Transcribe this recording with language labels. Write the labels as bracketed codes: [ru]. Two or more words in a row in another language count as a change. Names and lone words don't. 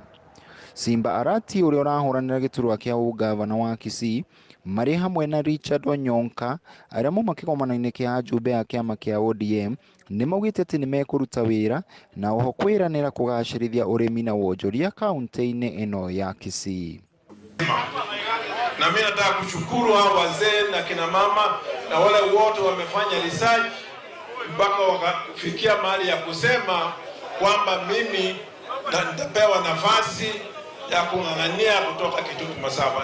[ki] Simba Arati ũrĩa ũrahũranĩra gĩturwa kĩa ũgavana wa Kisii marĩ hamwe na Richard Onyonka arĩa mo makĩgomano-inĩ kĩa ajumbe a kĩama kĩa ODM nĩ maugĩte atĩ nĩ mekũruta wĩra na oho kwĩranĩra kũgacĩrithia ũrĩmi na wonjoria kaunti-inĩ ĩno ya Kisii. [sw] Na mimi nataka kushukuru hao wazee na kina mama na wale wote wamefanya research mpaka wakafikia mahali ya kusema kwamba mimi nitapewa nafasi ya kung'ang'ania kutoka Kitutu Masaba.